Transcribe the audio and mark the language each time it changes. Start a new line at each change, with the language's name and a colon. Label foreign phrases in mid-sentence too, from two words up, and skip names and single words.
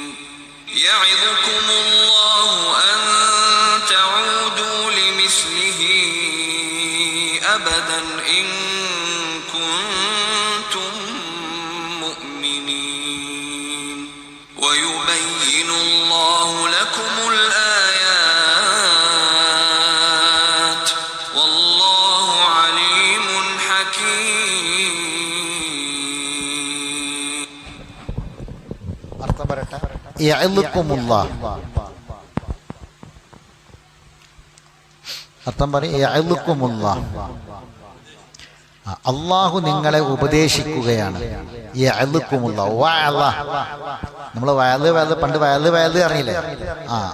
Arabic: يعظكم الله أن تعودوا لمثله أبدا إن كنتم مؤمنين ويبين الله لكم الآيات والله عليم حكيم.
Malayalam: അർത്ഥം പറയട്ടെ. യഅ്ലുക്കുമുല്ലാഹ്. അർത്ഥം പറയും. യഅ്ലുക്കുമുല്ലാഹ്, അള്ളാഹു നിങ്ങളെ ഉപദേശിക്കുകയാണ്. യഅ്ലുക്കുമുല്ലാഹ്, വഅള. നമ്മൾ പണ്ട് വയല് അറിയില്ലേ?